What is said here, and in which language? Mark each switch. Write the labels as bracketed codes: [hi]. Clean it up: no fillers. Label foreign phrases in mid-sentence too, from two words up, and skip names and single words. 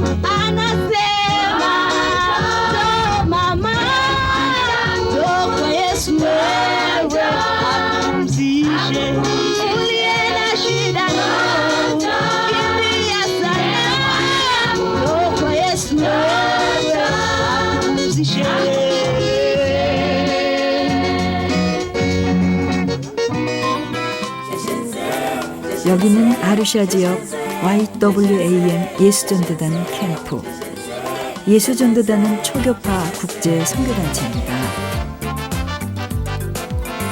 [sw] Anasema njoo mama, njoo kwa Yesu wewe apumzishe uliye na shida, kimbia sana, njoo kwa Yesu wewe apumzishe. [ko] 여기는 아루샤 지역 YWAM 예수전도단 캠프. 예수전도단은 초교파 국제 선교단체입니다.